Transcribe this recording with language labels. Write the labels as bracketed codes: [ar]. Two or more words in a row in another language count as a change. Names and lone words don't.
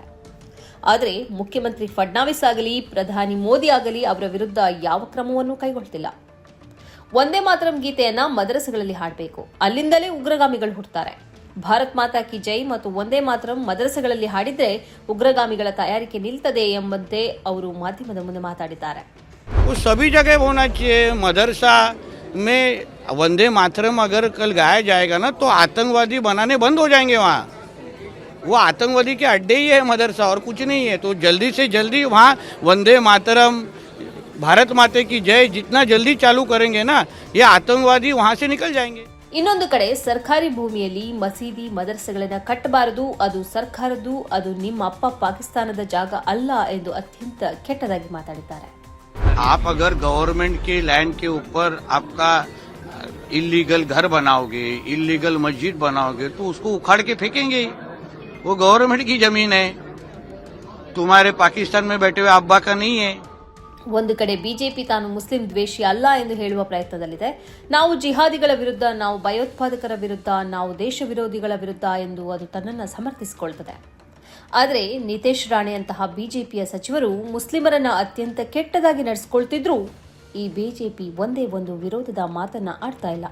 [kn] ಆದರೆ ಮುಖ್ಯಮಂತ್ರಿ ಫಡ್ನವೀಸ್ ಆಗಲಿ ಪ್ರಧಾನಿ ಮೋದಿ ಆಗಲಿ ಅವರ ವಿರುದ್ಧ ಯಾವ ಕ್ರಮವನ್ನು ಕೈಗೊಳ್ಳುತ್ತಿಲ್ಲ. ಒಂದೇ ಮಾತರಂ ಗೀತೆಯನ್ನ ಮದರಸೆಗಳಲ್ಲಿ ಹಾಡಬೇಕು, ಅಲ್ಲಿಂದಲೇ ಉಗ್ರಗಾಮಿಗಳು ಹುಟ್ಟುತ್ತಾರೆ. [hi] भारत माता की जय [kn] ಮತ್ತು ಒಂದೇ ಮಾತರಂ ಮದರಸೆಗಳಲ್ಲಿ ಹಾಡಿದ್ರೆ ಉಗ್ರಗಾಮಿಗಳ ತಯಾರಿಕೆ ನಿಲ್ತದೆ ಎಂಬಂತೆ ಅವರು ಮಾಧ್ಯಮದ ಮುಂದೆ ಮಾತಾಡಿದ್ದಾರೆ. [hi] सभी जगह होना चाहिए. मदरसा में वंदे मातरम अगर कल गाया जाएगा ना तो आतंकवादी बनाने बंद हो जाएंगे. वहाँ वो आतंकवादी के अड्डे ही है मदरसा और कुछ नहीं है. तो जल्दी से जल्दी वहाँ वंदे मातरम भारत माता की जय जितना जल्दी चालू करेंगे ना ये आतंकवादी वहाँ से निकल जाएंगे. [kn] ಇನ್ನೊಂದು ಕಡೆ ಸರ್ಕಾರಿ ಭೂಮಿಯಲ್ಲಿ ಮಸೀದಿ ಮದರಸೆಗಳನ್ನ ಕಟ್ಟಬಾರದು, ಅದು ಸರ್ಕಾರದ್ದು, ಅದು ನಿಮ್ಮ ಅಪ್ಪ ಪಾಕಿಸ್ತಾನದ ಜಾಗ ಅಲ್ಲ ಎಂದು ಅತ್ಯಂತ ಕೆಟ್ಟದಾಗಿ ಮಾತಾಡಿದ್ದಾರೆ. [hi] आप अगर गवर्नमेंट के लैंड के ऊपर आपका इलीगल घर बनाओगे, इलीगल मस्जिद बनाओगे तो उसको उखाड़ के फेंकेंगे. वो गवर्नमेंट की जमीन है, तुम्हारे पाकिस्तान में बैठे हुए अब्बा का नहीं है. [kn] ಒಂದು ಕಡೆ ಬಿಜೆಪಿ ತಾನು ಮುಸ್ಲಿಂ ದ್ವೇಷಿ ಅಲ್ಲ ಎಂದು ಹೇಳುವ ಪ್ರಯತ್ನದಲ್ಲಿದೆ. ನಾವು ಜಿಹಾದಿಗಳ ವಿರುದ್ಧ, ನಾವು ಭಯೋತ್ಪಾದಕರ ವಿರುದ್ಧ, ನಾವು ದೇಶ ವಿರೋಧಿಗಳ ವಿರುದ್ಧ ಎಂದು ಅದು ತನ್ನನ್ನು ಸಮರ್ಥಿಸಿಕೊಳ್ತದೆ. ಆದರೆ ನಿತೇಶ್ ರಾಣೆಯಂತಹ ಬಿಜೆಪಿಯ ಸಚಿವರು ಮುಸ್ಲಿಮರನ್ನ ಅತ್ಯಂತ ಕೆಟ್ಟದಾಗಿ ನಡೆಸಿಕೊಳ್ತಿದ್ರೂ ಈ ಬಿಜೆಪಿ ಒಂದೇ ಒಂದು ವಿರೋಧದ ಮಾತನ್ನ ಆಡ್ತಾ ಇಲ್ಲ.